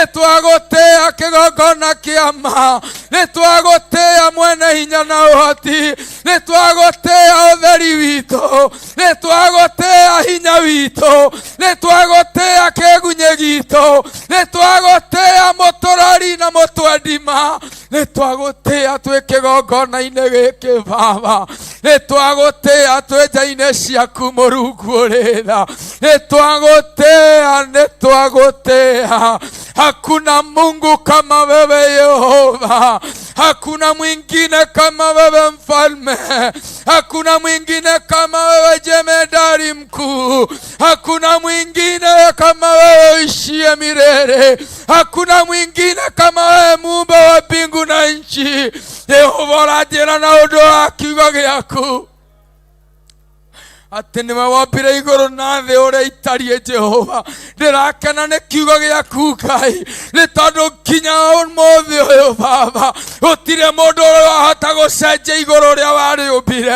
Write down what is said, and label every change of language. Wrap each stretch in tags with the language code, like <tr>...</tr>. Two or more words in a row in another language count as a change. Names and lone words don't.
<ki>twagũtĩĩa kĩgongona kĩa ma, nĩ twagũtĩĩa mwene hinya na ũhoti, nĩ twagũtĩĩa ũtheri witũ, nĩ twagũtĩĩa hinya witũ, nĩ twagũtĩĩa kĩgunyĩ gitũ, nĩ twagũtĩĩa mũtũrari na mũtwendima, nĩ twagũtĩĩa twĩ kĩgongona-inĩ gĩkĩ Baba, nĩ twagũtĩĩa twĩ nja-inĩ ciaku Mũrungu ũrĩ tha, nĩ twagũtĩĩa, nĩ twagũtĩĩa.</ki> <sw>Hakuna Mungu kama wewe Yehova, hakuna mwingine kama wewe mfalme, hakuna mwingine kama wewe jemedari mkuu, hakuna mwingine kama wewe uishie milele, hakuna mwingine kama wewe muumba wa mbingu na nchi.</sw> <ki>Yehova ũranjĩra na ũndũ wa kiugo gĩaku atĩ nĩwe wombire igũrũ na thĩ ũrĩa itariĩ Jehova. Ndĩrakena nĩ kiugo gĩaku Ngai, nĩ tondũ nginya ũmũthĩ ũyũ Baba gũtirĩ mũndũ ũrĩa wahota gũcenjia igũrũ ũrĩa warĩũmbire.</ki>